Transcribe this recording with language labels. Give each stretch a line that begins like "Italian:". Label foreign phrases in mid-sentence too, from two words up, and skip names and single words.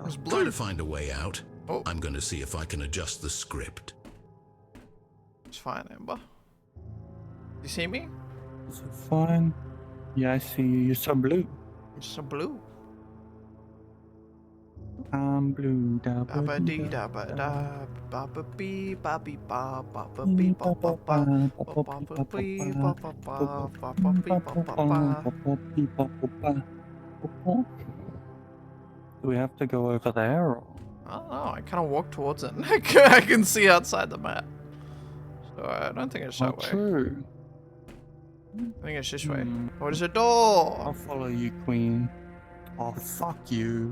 English: Try to find a way out. Oh. I'm going to see if I can adjust the script. It's fine, Amber. You see me? Is it fine? Yeah, I see you. You're so blue. I'm so blue. I'm blue. Da Ba ba dee dee da da ba da ba ba bee ba bee ba ba ba bee ba ba ba ba ba bee ba ba ba ba ba bee ba ba ba. Do we have to go over there? Or? I don't know. I kind of walk towards it. I can see outside the map. So I don't think it's Oh, that way. true. I think it's this way. Hmm. What is a door? I'll follow you, Queen. Oh, fuck you.